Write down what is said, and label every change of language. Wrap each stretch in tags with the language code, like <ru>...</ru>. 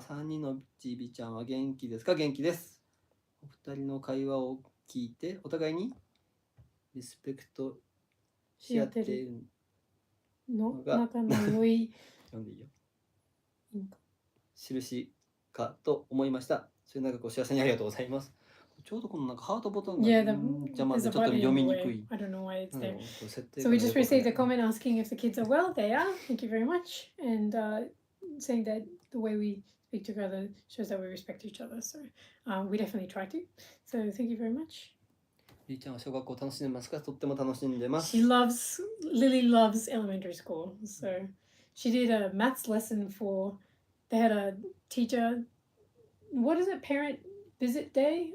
<ja>3人のちびちゃんは元気ですか？元気です。お二人の会話を聞いてお互いにリスペクトし合っているのが仲の良い読んでいいよ。印かと思いました。それなんかお幸せにありがとうございます。ちょうどこのなんかハートボタンが邪魔でちょっと読みにくい。</ja> <en>I don't know why it's there. So we just received a comment asking if the kids are well. They are. Thank you very much. And saying that the way we speak together shows that we respect each other. So we definitely try to. So thank you very much.</en> <ja>りーちゃんは小学校楽しんでますか？とっても楽しんでます。</ja> <en>Lily loves elementary school. So she did a maths lesson they had a teacher, what is it, parent visit day?</en>